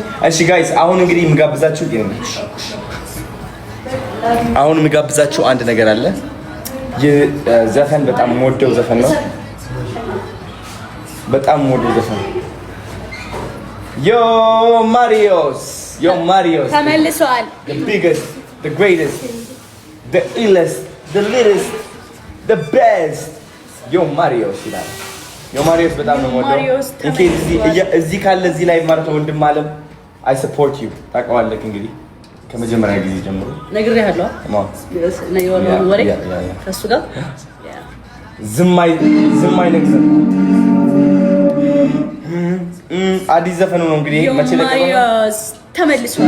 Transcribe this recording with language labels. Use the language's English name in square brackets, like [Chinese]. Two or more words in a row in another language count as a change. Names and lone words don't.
[Amharic] እሺ ጋይስ አሁን እንግዲህ የምጋብዛችሁ አንድ ነገር አለ። ዘፈን በጣም የምወደው ዘፈን ነው። ዮ ማሪዮስ ተመልሷል። [English] the biggest, the greatest, the illest, the littlest, the best [Amharic] ዮ ማሪዮስ ይላል። ዮ ማሪዮስ በጣም ነው የምወደው። እዚህ ካለ እዚህ ላይ ማለት ነው ወንድም አለም [English] I support you [Amharic] ታውቀዋለህ እንግዲህ ከመጀመሪያ ጊዜ ጀምሮ ነግሬሃለሁ። ወሬ ከእሱ ጋር ዝም አይነግዝም። አዲስ ዘፈኑ ነው እንግዲህ መቼ ለቀቀው? ተመልሷል።